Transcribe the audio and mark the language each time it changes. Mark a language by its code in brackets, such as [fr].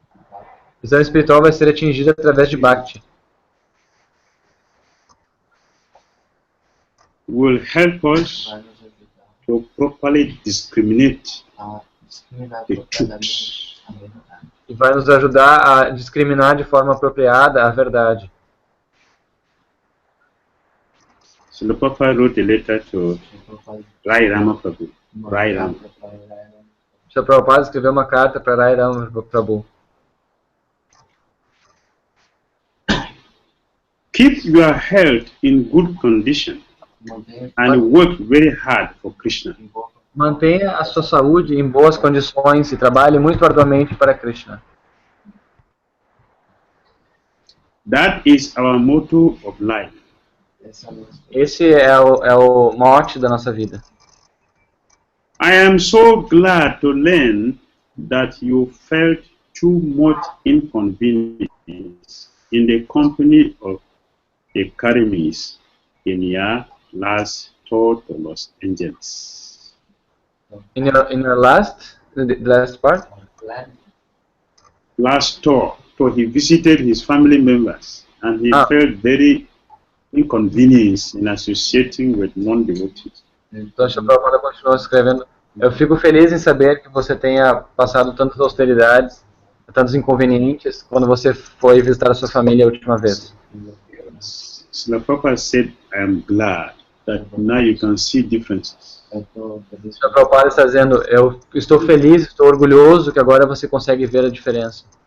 [pt] A visão espiritual vai ser atingida através de Bhakti. [en] Will help us to properly discriminate the truths. [pt] E vai nos ajudar a discriminar de forma apropriada a verdade. [en] So Papa wrote a letter to Rai Rama Prabhu. Rai Rama. [pt] Srila Prabhupada escreveu uma carta para Rai Rama Prabhu. [en] Keep your health in good condition and work very hard for Krishna. [pt] Mantenha a sua saúde em boas condições e trabalhe muito arduamente para Krishna. [en] That is our motto of life. [pt] Esse é o mote da nossa vida. [en] I am so glad to learn that you felt too much inconvenience in the company of the Karimis in your last tour to Los Angeles. In your last part? Last tour, so he visited his family members and he felt very inconvenienced in associating with non-devotees. [pt] Então, Srila Prabhupada continuou escrevendo: eu fico feliz em saber que você tenha passado tantas austeridades, tantos inconvenientes, quando você foi visitar a sua família a última vez. [en] Srila Prabhupada said, I am glad that now you can see differences. [pt] Srila Prabhupada está dizendo: eu estou feliz, estou orgulhoso que agora você consegue ver a diferença.